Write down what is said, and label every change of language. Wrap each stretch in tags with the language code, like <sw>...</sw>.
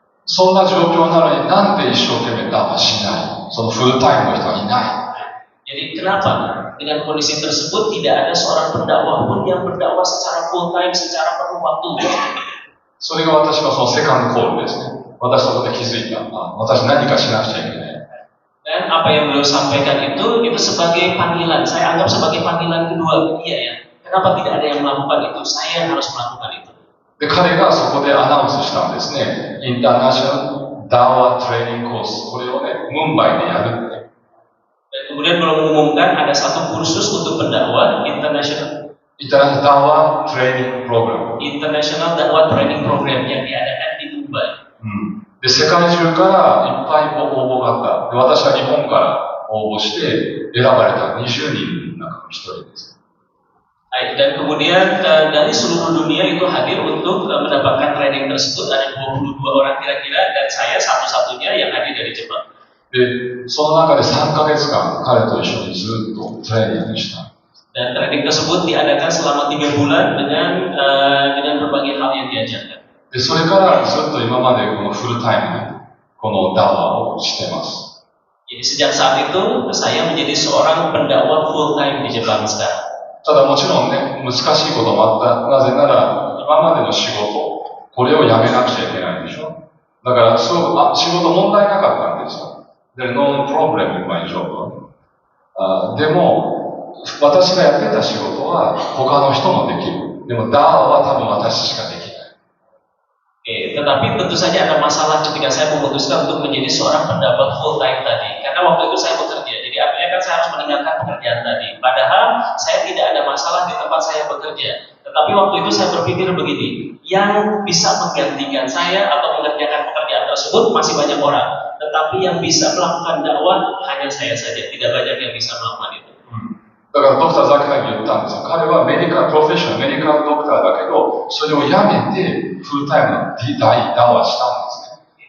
<ja>そんな状況なのになんで一生懸命ダウンしないそのフルタイムの人はいない。</ja> <id>Jadi kenapa dengan kondisi tersebut tidak ada seorang pendakwah pun yang berdakwah secara full time, secara penuh waktu?</id> <ja>それが私のセカンドコールですね。私そこで気づいた。私何かしなくちゃいけない。</ja> <id>Dan apa yang beliau sampaikan itu sebagai panggilan. Saya anggap sebagai panggilan kedua dia ya. Kenapa tidak ada yang melakukan itu? Saya harus melakukan itu.</id> <ja>で、彼がそこでアナウンスしたんですね。インターナショナルダワートレーニングコース。これをね、ムンバイでやるって。</ja> <id>Dan kemudian belum mengumumkan ada satu kursus untuk pendakwah internasional. Dakwah Training Program. International Dakwah Training Program yang diadakan di Mumbai.</id> <ja>で、世界中からいっぱい応募があった。で、私は日本から応募して選ばれた20人の中の一人です。</ja> <id>Dan kemudian dari seluruh dunia itu hadir untuk mendapatkan training tersebut. Ada 22 orang kira-kira dan saya satu-satunya yang hadir dari Jepang.</id> <ja>で、その中で3ヶ月間彼と一緒にずっとトレーニングした。</ja> <id>Dan training tersebut diadakan selama 3 bulan dengan berbagai hal yang diajarkan.</id> <ja>で、それからずっと今までこのフルタイムでこのダワをしてます。</ja> <id>Jadi sejak saat itu saya menjadi seorang pendakwah full time di Jepang sekarang.</id> <ja>ただもちろんね、難しいこともあった。なぜなら今までの仕事、これをやめなくちゃいけないでしょ。だからすごく仕事問題なかったんですよ。</ja> <en>There's no problem in my job.</en> <ja>でも私がやってた仕事は他の人もできる。でもダワは多分私しかできない。</ja> <id>Tetapi tentu saja ada masalah ketika saya memutuskan untuk menjadi seorang pendakwah full time tadi. Karena waktu itu saya bekerja, jadi artinya kan saya harus meninggalkan pekerjaan tadi. Padahal saya tidak ada masalah di tempat saya bekerja. Tetapi waktu itu saya berpikir begini, yang bisa menggantikan saya atau mengerjakan pekerjaan tersebut masih banyak orang. Tetapi yang bisa melakukan dakwah hanya saya saja, tidak banyak yang bisa melakukan itu.</id> <ja>だからドクターザキラに言ったんですよ。彼はメディカルプロフェッショナル、メディカルドクターだけど、それをやめてフルタイムのダワしたんですね。</ja>